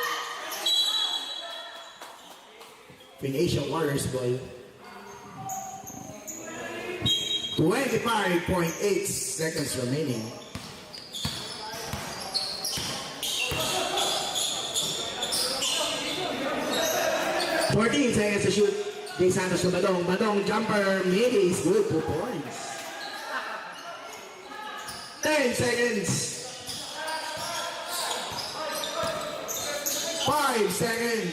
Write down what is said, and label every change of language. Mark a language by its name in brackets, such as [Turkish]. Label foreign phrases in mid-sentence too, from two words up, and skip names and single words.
[English] Phoenician Warriors ball. 25.8 seconds remaining. Fourteen seconds to shoot. Jay Santos to Badong. Badong jumper mid is good, 2 points. 10 seconds. 5 seconds.